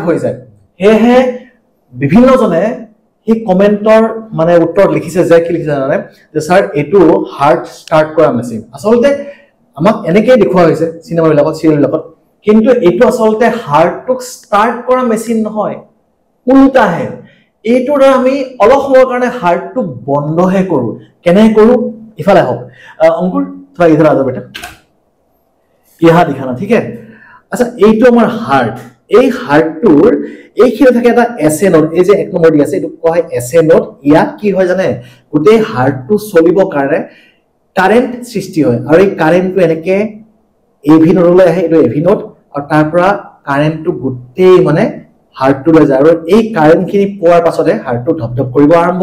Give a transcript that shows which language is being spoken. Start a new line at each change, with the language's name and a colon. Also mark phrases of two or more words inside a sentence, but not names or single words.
Assamese: হৈ যায় হেহে বিভিন্ন জনে এই কমেন্টৰ মানে উত্তৰ লিখিছে যে কি লিখিছে জানে যে স্যাৰ এটো
English: heart start
Assamese: কৰা মেচিন আসলতে আমাক এনেকৈ দেখুৱা হৈছে সিনেমা বিলাকত সিৰিয়েল বিলাকত কিন্তু এটো আসলতে হাৰ্টক ষ্টাৰ্ট কৰা মেচিন নহয় উল্টাহে এইটোৰ আমি অলপ সময়ৰ কাৰণে হাৰ্টটো বন্ধহে কৰো কেনে কৰো ইফালে হক
Hindi: अंकुर थोड़ा इधर आ जाओ बेटा यहाँ दिखाना ठीक है अच्छा
Assamese: এইটো আমাৰ হাৰ্ট এই হাৰ্টটোৰ এইখিনি থাকে এটা
English: SA node
Assamese: এই যে এক নম্বৰ দি আছে এটো কয়
English: SA node
Assamese: ইয়াত কি হয় জানে গোটে হাৰ্টটো চলিব কাৰণে কারেন্ট সৃষ্টি হয় আৰু এই কারেন্টটো এনেকে এভি নোডলৈ আহে এটো
English: AV node
Assamese: আৰু তাৰ পৰা কারেন্টটো গোটে মানে হাৰ্টটো লৈ যায় আৰু এই কারেন্টখিনি পোৱাৰ পাছতে হাৰ্টটো ধপধপ কৰিব আৰম্ভ